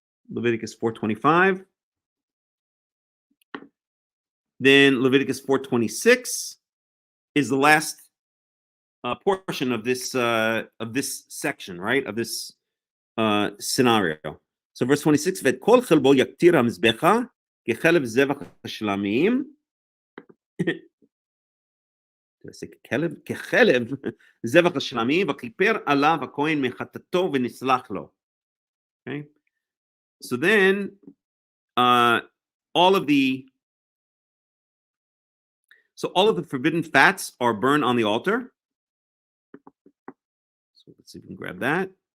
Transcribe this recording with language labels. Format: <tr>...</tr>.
<en>Leviticus 4:25. Then Leviticus 4:26 is the last portion of this section, right? Of this scenario. So verse 26,</en> <he>ואת כל חלבו יקטיר המזבחה כחלב זבח השלמים. כחלב זבח השלמים, וכיפר עליו הכהן מחטאתו ונסלח לו.</he> <en>Okay. So then all of the forbidden fats are burned on the altar. So let's see if we can grab that.</en>